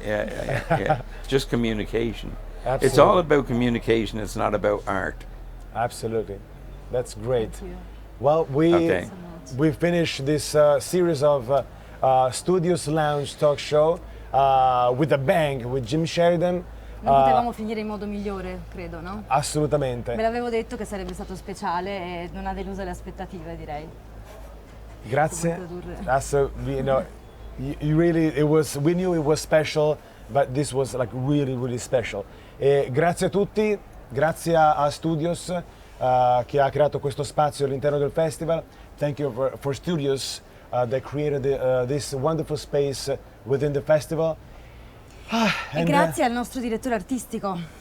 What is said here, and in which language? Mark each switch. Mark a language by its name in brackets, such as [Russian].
[English] Yeah. Just communication. Absolutely. It's all about communication. It's not about art. Absolutely. That's great. Thank you. Well, Okay. So much. we finished this series of Studios Lounge talk show with a bang with Jim Sheridan. [Italian] Non potevamo finire in modo migliore, credo, no? Assolutamente. Ve l'avevo detto che sarebbe stato speciale e non ha deluso le aspettative, direi. Grazie. Come [English] You know, you really, we knew it was special, but this was like really, really special. [Italian] Grazie a tutti, grazie a Studios che ha creato questo spazio all'interno del festival. [English] Thank you for studios that created this wonderful space within the festival. [Italian] E grazie al nostro direttore artistico.